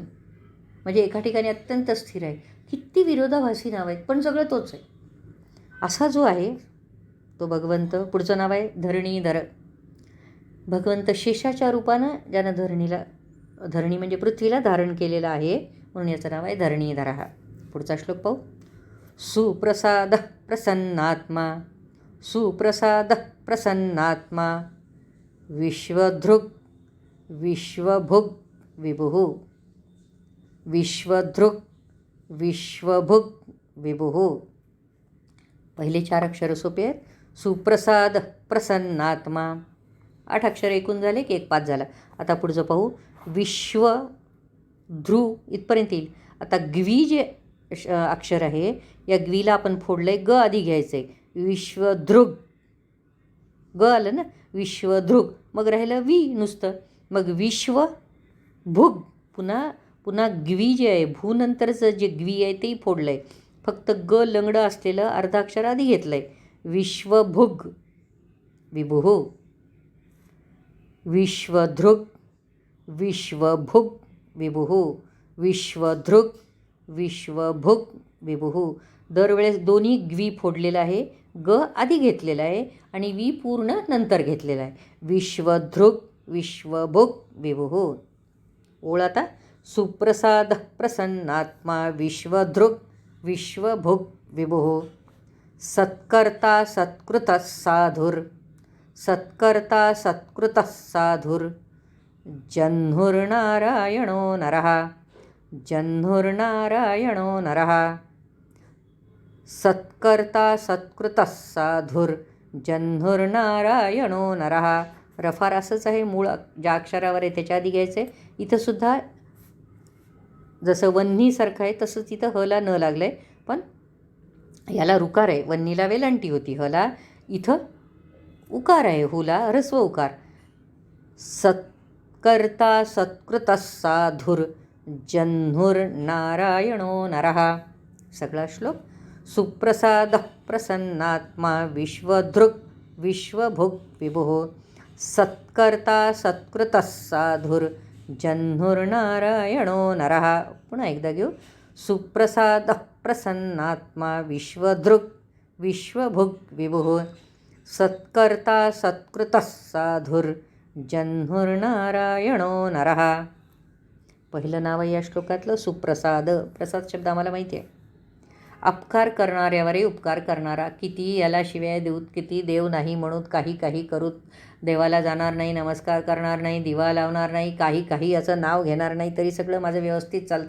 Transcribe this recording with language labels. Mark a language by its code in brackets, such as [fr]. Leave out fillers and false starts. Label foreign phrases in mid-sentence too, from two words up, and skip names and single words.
[mr] म्हणजे एका ठिकाणी अत्यंत स्थिर आहे. किती विरोधाभासी नाव आहेत, पण सगळं तोच आहे. असा जो आहे तो भगवंत. पुढचं नाव आहे धरणीधर. भगवंत शेषाच्या रूपानं ज्यानं धरणी म्हणजे पृथ्वीला धारण केलेलं आहे, म्हणून याचं नाव आहे धरणीधर. हा पुढचा श्लोक पाहू. [sa] सुप्रसाद प्रसन्नात्मा, सुप्रसाद प्रसन्नात्मा, विश्वधृग विश्वभुग विभुः, विश्वधृग विश्वभुग विभुः. [mr] पहिले 4 अक्षर सोपे आहेत. [sa] सुप्रसाद प्रसन्नात्मा. [mr] 8 अक्षर एकूण झाले की 1 5 झाला. आता पुढचं पाहू. [sa] विश्व ध्रुव [mr] इथपर्यंत येईल. आता ग्वी जे अक्षर आहे, या ग्वीला आपण फोडलं आहे, ग आधी घ्यायचं आहे. विश्वधृग, ग आलं ना, विश्वधृग. मग राहिलं वी नुसतं, मग [sa] विश्व भुग. [mr] पुन्हा ग्वी जे आहे, भू नंतरचं जे ग्वी आहे तेही फोडलं आहे, फक्त ग लंगडं असलेलं अर्धाक्षर आधी घेतलं आहे. [sa] विश्वभुग विभुः, विश्वधृग विश्वभुग विभुः, विश्वधृग विश्वभुग विभुः. [mr] दरवेळेस दोन्ही ग्वी फोडलेला आहे, ग आधी घेतलेला आहे आणि वी पूर्ण नंतर घेतलेला आहे. [sa] विश्वधृग विश्वभुग विभुः. [mr] ओळ आता. [sa] सुप्रसाद प्रसन्नात्मा, विश्वधृग विश्वभुग विभुः. सत्कर्ता सत्कृतः साधुर, सत्कर्ता सत्कृतः साधुर, जह्नुर्नारायणो नरः, जह्नुर्नारायणो नरः. सत्कर्ता सत्कृतः साधुर, जह्नुर्नारायणो नरः. [mr] रफार असंच आहे, मूळ ज्या अक्षरावर आहे त्याच्या आधी घ्यायचं आहे. इथंसुद्धा जसं वन्नीसारखं आहे तसंच इथं हला न लागलं आहे, पण याला रुकार आहे. वन्नीला वेलांटी होती, हला इथं उकार आहे, हुला ह्रस्व उकार. [sa] सत्कर्ता सत्कृतः साधुर, जह्नुर्नारायणो नरः. [mr] सगळा श्लोक. [sa] सुप्रसाद प्रसन्नात्मा, विश्वधृग विश्वभुग् विभुः सत्कर्ता सत्कृतः साधुर्जह्नुर्नारायणो नरः. [mr] पुन्हा एकदा घेऊ. [sa] सुप्रसादः प्रसन्नात्मा विश्वधृक् विश्वभुग् विभुः सत्कर्ता सत्कृतः साधुर्जह्नुर्नारायणो नरः. [mr] पहिलं नाव आहे या श्लोकातलं सुप्रसाद. प्रसाद शब्द आम्हाला माहिती आहे. अपकार करणाऱ्यावरही उपकार करणारा. किती याला शिव्या देऊत, किती देव नाही म्हणूत, काही काही करूत, देवाला जाणार नाही, नमस्कार करणार नाही, दिवा लावणार नाही, काही काही याचं नाव घेणार नाही, तरी सगळं माझं व्यवस्थित चालते.